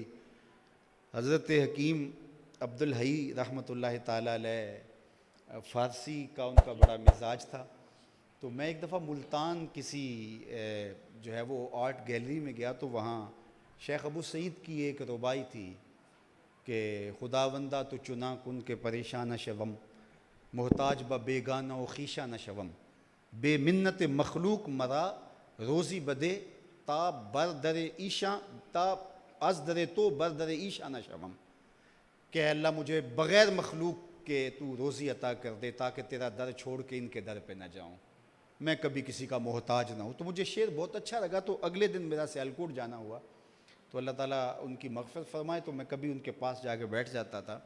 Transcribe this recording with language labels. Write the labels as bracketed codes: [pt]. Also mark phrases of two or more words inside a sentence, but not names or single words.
[ur] حضرت حکیم عبدالحی رحمۃ اللہ تعالیٰ علیہ، فارسی کا ان کا بڑا مزاج تھا۔ تو میں ایک دفعہ ملتان کسی جو ہے وہ آرٹ گیلری میں گیا، تو وہاں شیخ ابو سعید کی ایک ربائی تھی کہ [fa] خداوندہ تو چنا کن کے پریشان شوم، محتاج با بیگانہ و خویشہ نہ شوم، بے منت مخلوق مرا روزی بدے تا بردر ایشاں، تا از در تو بردر ایشاں نہ شوم، [ur] کہ اللہ مجھے بغیر مخلوق کے تو روزی عطا کر دے تاکہ تیرا در چھوڑ کے ان کے در پہ نہ جاؤں، میں کبھی کسی کا محتاج نہ ہوں۔ تو مجھے شعر بہت اچھا لگا، تو اگلے دن میرا سیالکوٹ جانا ہوا، تو اللہ تعالیٰ ان کی مغفرت فرمائے، تو میں کبھی ان کے پاس جا کے بیٹھ جاتا تھا۔